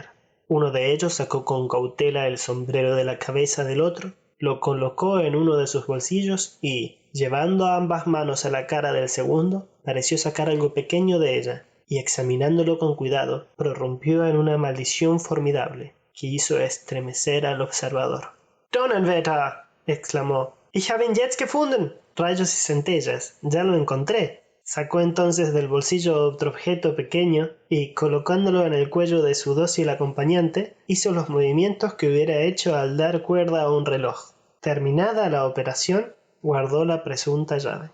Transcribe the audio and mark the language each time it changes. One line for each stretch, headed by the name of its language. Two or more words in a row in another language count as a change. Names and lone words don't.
Spanish: Uno de ellos sacó con cautela el sombrero de la cabeza del otro, lo colocó en uno de sus bolsillos y, llevando ambas manos a la cara del segundo, pareció sacar algo pequeño de ella, y examinándolo con cuidado, prorrumpió en una maldición formidable, que hizo estremecer al observador.
German: «Donnerwetter!» exclamó. «Ich habe ihn jetzt gefunden!»
Spanish: «Rayos y centellas, ya lo encontré». Sacó entonces del bolsillo otro objeto pequeño y, colocándolo en el cuello de su dócil acompañante, hizo los movimientos que hubiera hecho al dar cuerda a un reloj. Terminada la operación, guardó la presunta llave.